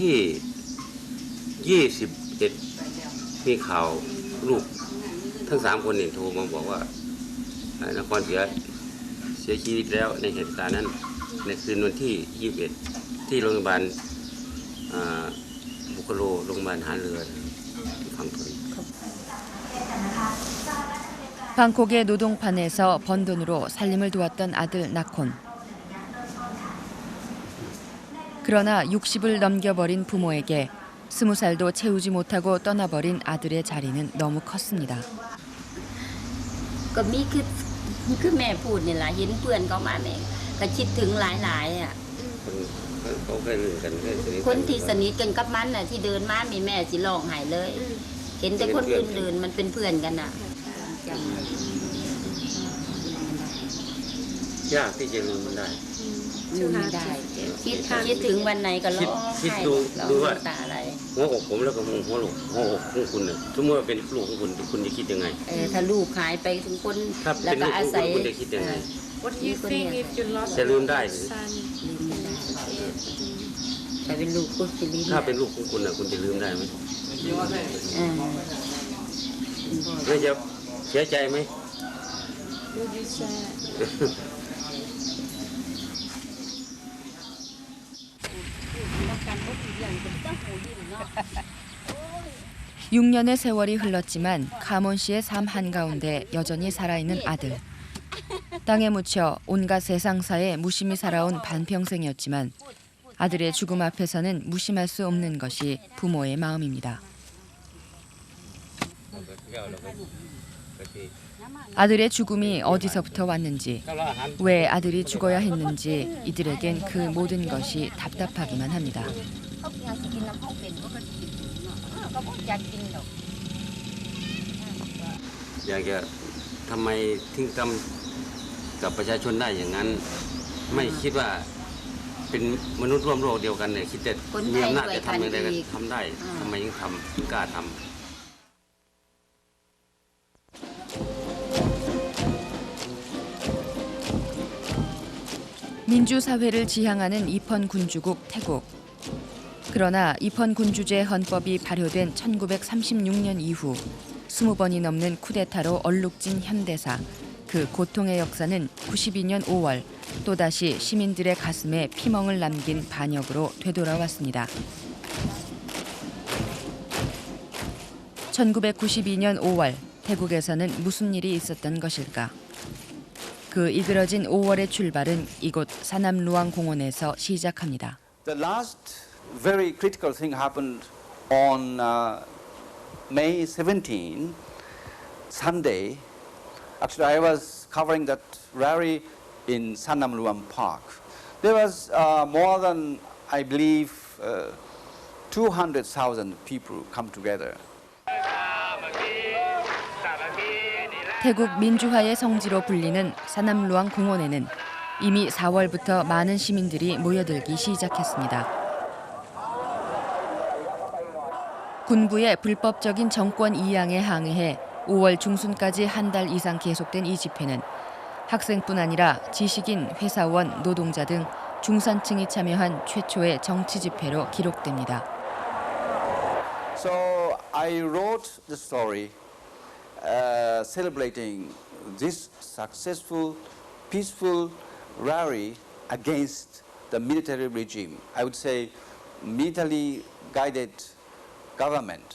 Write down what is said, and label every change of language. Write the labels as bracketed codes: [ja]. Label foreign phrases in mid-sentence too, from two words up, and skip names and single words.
[th] ที่21มีข่าวลูกทั้ง3คนนี่โทรมาบอกว่านครเสียชีวิตแล้วในเหตุการณ์นั้นในคืนวันที่21ที่โรงพยาบาลบุคโลโรงพยาบาลทหารเรือฝั่งทน [ko] 방콕의 노동판에서 번 돈으로 살림을 도왔던 아들 나콘. 그러나 60을 넘겨버린 부모에게 20살도 채우지 못하고 떠나버린 아들의 자리는 너무 컸습니다. [th] ก็มีคือแม่พูดนี่แหละเห็นเพื่อนเขามาแม่ก็คิดถึงหลายๆอ่ะคนที่สนิทกันกับมันน่ะที่เดินมามีแม่สิร้องไห้เลยเห็นแต่คนอื่นเดินมันเป็นเพื่อนกันน่ะ ยากที่จะลืมมันได้ ลืมไม่ได้คิดถึงวันไหนก็ร้องไห้ดูว่าตาอะไร หัวอกผมแล้วก็หัวอกของคุณน่ะสมมติว่าเป็นลูกของคุณจะคิดยังไง ถ้าลูกหายไปทุกคนแล้วก็อาศัย คุณจะคิดยังไง [en] What do you think if you lost [th] จะลืมได้ [en] son? [th] แต่เป็นลูกคุณจะลืม ถ้าเป็นลูกของคุณน่ะคุณจะลืมได้ไหมแล้วจะเสียใจไหม [en] Would you say? [ko] 6년의 세월이 흘렀지만 카몬 씨의 삶 한가운데 여전히 살아있는 아들. 땅에 묻혀 온갖 세상사에 무심히 살아온 반평생이었지만 아들의 죽음 앞에서는 무심할 수 없는 것이 부모의 마음입니다. 아들의 죽음이 어디서부터 왔는지, 왜 아들이 죽어야 했는지 이들에겐 그 모든 것이 답답하기만 합니다. [th] อยากจะทำไมถึงทำกับประชาชนได้อย่างนั้นไม่คิดว่าเป็นมนุษย์ร่วมโลกเดียวกันเนี่ยคิดแต่มีอำนาจจะทำอย่างไรก็ทำได้ทำไมถึงทำถึงกล้าทำ [ko] 민주사회를 지향하는 입헌군주국 태국. 그러나 입헌군주제 헌법이 발효된 1936년 이후 20번이 넘는 쿠데타로 얼룩진 현대사. 그 고통의 역사는 92년 5월 또다시 시민들의 가슴에 피멍을 남긴 반역으로 되돌아왔습니다. 1992년 5월 태국에서는 무슨 일이 있었던 것일까? 그 이그러진 5월의 출발은 이곳 사남루앙 공원에서 시작합니다. [en] The last very critical thing happened on May 17, Sunday. Actually, I was covering that rally in Sanamluang Park. There was more than, I believe, 200,000 people come together. [ko] 태국 민주화의 성지로 불리는 사남루앙 공원에는 이미 4월부터 많은 시민들이 모여들기 시작했습니다. 군부의 불법적인 정권 이양에 항의해 5월 중순까지 한 달 이상 계속된 이 집회는 학생뿐 아니라 지식인, 회사원, 노동자 등 중산층이 참여한 최초의 정치 집회로 기록됩니다. [en] So I wrote the story celebrating this successful, peaceful rally against the military regime. I would say military guided government.